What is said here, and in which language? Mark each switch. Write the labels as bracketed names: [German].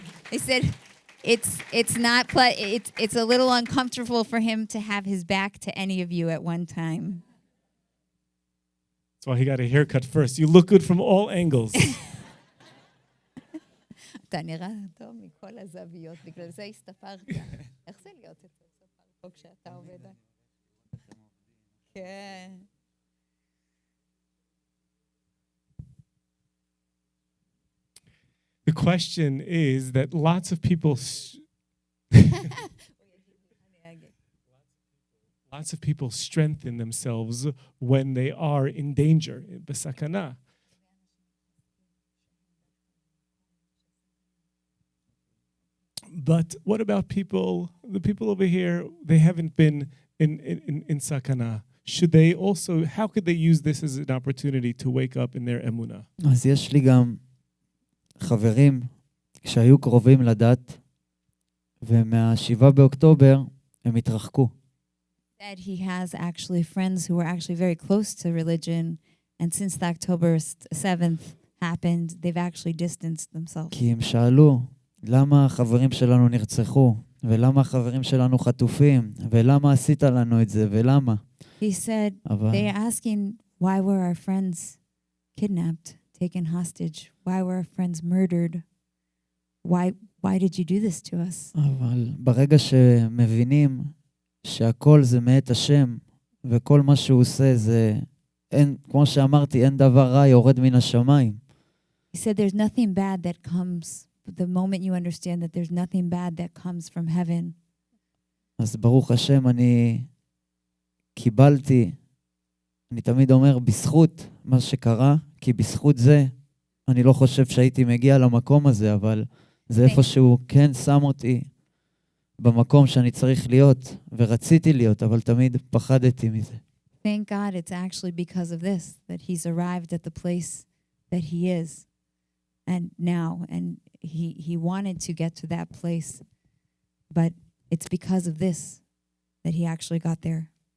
[English] He said it's a little uncomfortable for him to have his back to any of you at one time. That's why he got a haircut first. You look good from all angles. [Hebrew] אתה נראה טוב מכל הזוויות, בגלל זה הסתפרתי. איך זה להיות אצל ספר פה כשאתה עובד? כן. [English] The question is that lots of people strengthen themselves when they are in danger, [Hebrew] בסכנה. [English] But what about the people over here, they haven't been in sakana. Should they also, how could they use this as an opportunity to wake up in their emunah? [Hebrew] אז יש לי גם חברים שהיו קרובים לדת, ומה-7 באוקטובר הם התרחקו. [English] That he has actually friends who were actually very close to religion, and since the October 7th happened, they've actually distanced themselves. [Hebrew] כי הם שאלו, למה החברים שלנו נרצחו, ולמה החברים שלנו חטופים, ולמה עשית לנו את זה, ולמה? [English] He said, they're asking, why were our friends kidnapped, taken hostage? Why were our friends murdered? Why did you do this to us? [Hebrew] אבל ברגע שמבינים שהכל זה מאת השם, וכל מה שהוא עושה זה, כמו שאמרתי, אין דבר רע יורד מן השמיים. [English] He said, there's nothing bad that comes. The moment you understand that there's nothing bad that comes from heaven. [Hebrew] אז ברוך השם אני קיבלתי, אני תמיד אומר בזכות מה שקרה, כי בזכות זה אני לא חושב שהייתי מגיע למקום הזה, אבל זה איפה שהוא כן שם אותי במקום שאני צריך להיות, ורציתי להיות, אבל תמיד פחדתי מזה. [English] Thank God it's actually because of this, that he's arrived at the place that he is. And now, and he wanted to get to that place, but it's because of this that he actually got there.